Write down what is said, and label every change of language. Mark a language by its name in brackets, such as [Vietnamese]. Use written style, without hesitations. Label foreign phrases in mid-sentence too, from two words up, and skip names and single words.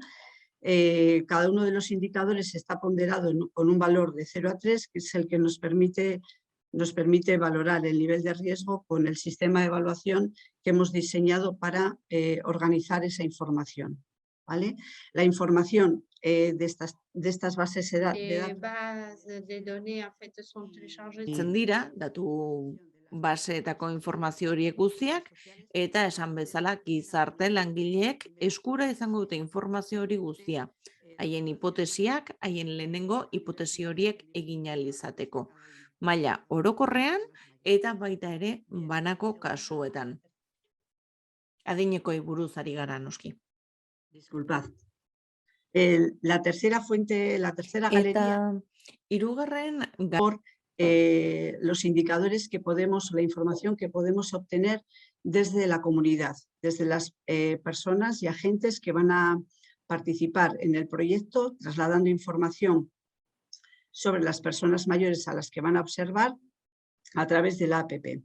[Spanish] Cada uno de los indicadores está ponderado con un valor de 0 a 3, que es el que nos permite valorar el nivel de riesgo con el sistema de evaluación que hemos diseñado para organizar esa información. ¿Vale? La información de estas bases de datos [Basque] dira, datu baseetako informazio horiek guztiak, eta esan bezala gizarte langileek eskura izango dute informazio hori guztia. Haien hipotesiak, haien lehenengo hipotesi horiek egin ahal izateko. Maila orokorrean eta baita ere banako kasuetan. Adinekoi buruz ari gara noski. [Spanish] Disculpad. La tercera fuente, la tercera galería. [Basque] Eta hirugarren [Spanish] Por los indicadores que podemos, la información que podemos obtener desde la comunidad, desde las personas y agentes que van a participar en el proyecto, trasladando información sobre las personas mayores a las que van a observar a través de la APP.